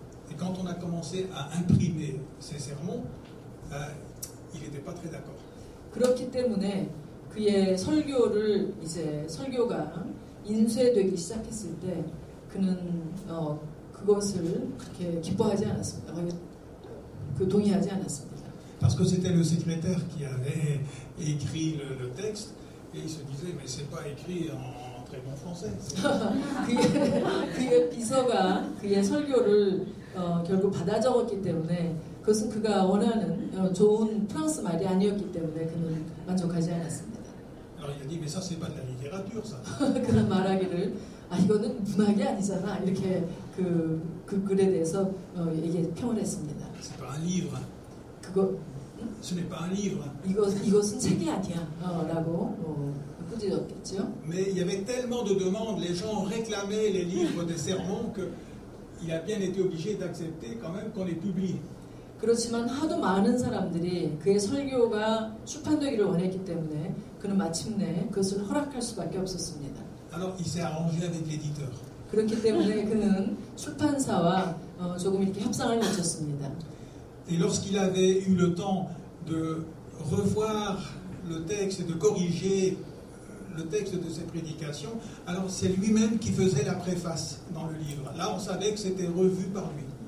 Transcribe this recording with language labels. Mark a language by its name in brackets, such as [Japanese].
[French] Et quand on a commencé à imprimer ses sermons, il n'était pas très d'accord. [Korean] 그렇기 때문에 그의 설교를 이제 설교가 인쇄되기 시작했을 때 그는 그것을 그렇게 기뻐하지 않았습니다. 동의하지 않았습니다. [French] Parce que c'était le secrétaire qui avait écrit le texte et il se disait mais c'est pas écrit en très bon français. [Korean] 그의 비서가 그의 설교를 결국 받아 적었기 때문에 그것은 그가 원하는 좋은 프랑스 말이 아니었기 때문에 그는 만족하지 않았습니다. [French] Alors il a dit mais ça c'est pas de la littérature ça. [Korean] 그런 말하기를 이거는 문학이 아니잖아 이렇게 그 글에 대해서 평을 했습니다. [French] C'est pas un livre. Ce n'est pas un livre. [Korean] 이것은 책이 아니야라고 꾸짖었겠죠. [French] Mais il y avait tellement de demandes, les gens réclamaient les livres des sermons que il a bien été obligé d'accepter quand même qu'on les publie. [Korean] 그렇지만 하도 많은 사람들이 그의 설교가 출판되기를 원했기 때문에 그는 마침내 그것을 허락할 수밖에 없었습니다. [French] Alors il s'est arrangé avec l'éditeur. [Korean] 그렇기 때문에 그는 출판사와 조금 이렇게 협상을 마쳤습니다. [French] Et lorsqu'il avait eu le temps de revoir le texte et de corriger le texte de ses prédications, alors c'est lui-même qui faisait la préface dans le livre. Là, on savait que c'était revu par lui.